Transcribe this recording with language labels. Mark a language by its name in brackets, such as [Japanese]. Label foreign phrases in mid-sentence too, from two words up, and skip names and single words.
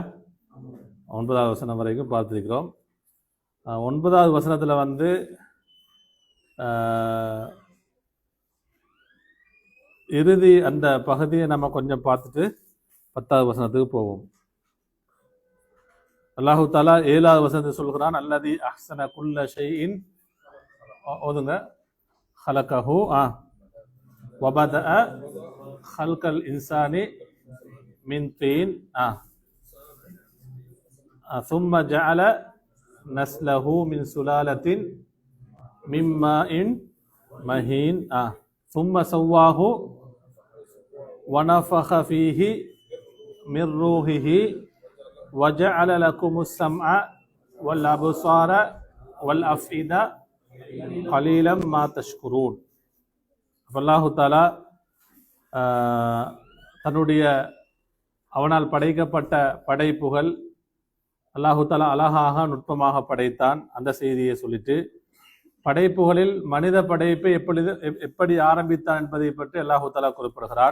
[Tamil] 9வது வசனம் வரைக்கும் பார்த்திருக்கிறோம். 9வது வசனத்தில் இறுதி அந்த பகுதியை நம்ம கொஞ்சம் பார்த்துட்டு 10வது வசனத்துக்கு போவோம். அல்லாஹு தஆலா 7வது வசனத்தை சொல்கிறான், [Arabic] الذي أحسن كل شيء ஓதுங்க خلقه وبدأ خلق الإنسان من طين ثم جعل نسله من سلالة من ماء مهين ثم سواه ونفخ فيه من روحه وجعل لكم السمع والأبصار والأفئدة قليلا ما تشكرون. الله تعالى [Tamil] தன்னுடைய அவனால் படைக்கப்பட்ட படைப்புகள் அல்லாஹு தஆலா அழகாக நுட்பமாக படைத்தான் அந்த செய்தியை சொல்லிட்டு, படைப்புகளில் மனித படைப்பை எப்படி ஆரம்பித்தான் என்பதை பற்றி அல்லாஹு தஆலா குறிப்பிடுகிறான்.